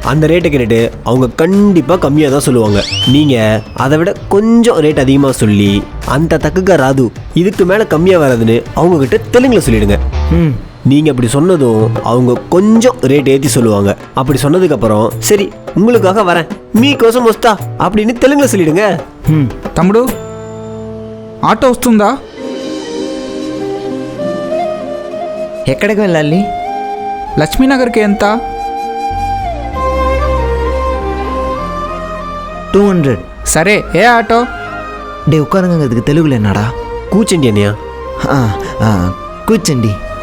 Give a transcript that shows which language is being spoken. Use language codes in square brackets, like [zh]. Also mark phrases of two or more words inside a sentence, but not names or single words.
[ta] அந்த ரேட்டை கேட்டுட்டு அவங்க கண்டிப்பாக கம்மியாக தான் சொல்லுவாங்க. நீங்கள் அதை விட கொஞ்சம் ரேட் அதிகமாக சொல்லி அந்த தக்குக்க ராது இதுக்கு மேலே கம்மியாக வராதுன்னு அவங்கக்கிட்ட தெலுங்கில் சொல்லிடுங்க. நீங்கள் அப்படி சொன்னதும் அவங்க கொஞ்சம் ரேட் ஏற்றி சொல்லுவாங்க. அப்படி சொன்னதுக்கப்புறம் சரி உங்களுக்காக வரேன் [te] మీ కోసం వస్తా [ta] அப்படின்னு தெலுங்கில் சொல்லிடுங்க. [te] తమ్ముడు ఆటో వస్తుందా? ఎక్కడికి వెళ్ళాలి? లక్ష్మీనగర్కి ఎంత? 200. సరే ఏ ఆటో? [ta] டே உட்காருங்கிறதுக்கு தெலுங்குல என்னடா? [te] కూర్చోండి అన్నయ్య. కూర్చోండి.